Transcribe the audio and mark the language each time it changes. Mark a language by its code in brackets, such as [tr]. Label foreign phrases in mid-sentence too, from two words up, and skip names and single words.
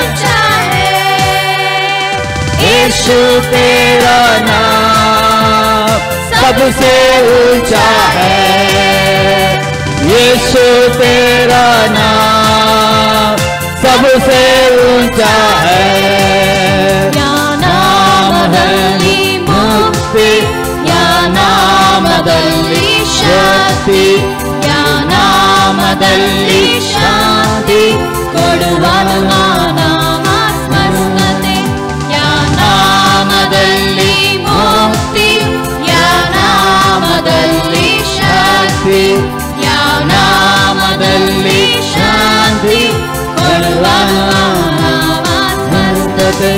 [hi] यीशु तेरा नाम सबसे ऊंचा है। यीशु तेरा नाम सबसे ऊंचा है। [kn] या नामದಲ್ಲಿ ಮುಕ್ತಿ, ಯಾ ನಾಮದಲ್ಲಿ ಶಕ್ತಿ, ಯಾ ನಾಮದಲ್ಲಿ ಶಾಂತಿ ಕೊಡುವನು ಆ ನಾಮ ಸ್ವಸ್ಥತೆ. ಯಾ ನಾಮದಲ್ಲಿ ಮುಕ್ತಿ, ಯಾ ನಾಮದಲ್ಲಿ ಶಕ್ತಿ, ಯಾ ನಾಮದಲ್ಲಿ ಶಾಂತಿ ಕೊಡುವನು ಆ ನಾಮ ಸ್ವಸ್ಥತೆ.